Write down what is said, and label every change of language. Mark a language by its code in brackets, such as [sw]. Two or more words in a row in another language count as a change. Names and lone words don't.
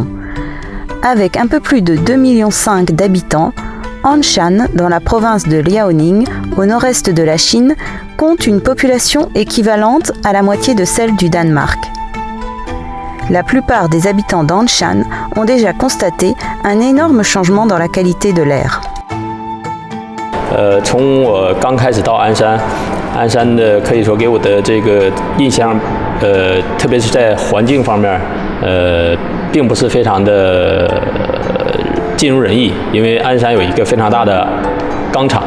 [fr] Avec un peu plus de 2,5 millions d'habitants, Anshan, dans la province de Liaoning, au nord-est de la Chine, compte une population équivalente à la moitié de celle du Danemark. La plupart des habitants d'Anshan ont déjà constaté un énorme changement dans la qualité de l'air. [zh] 从我刚开始到鞍山的可以说给我的这个印象，特别是在环境方面，并不是非常的尽如人意，因为鞍山有一个非常大的钢厂。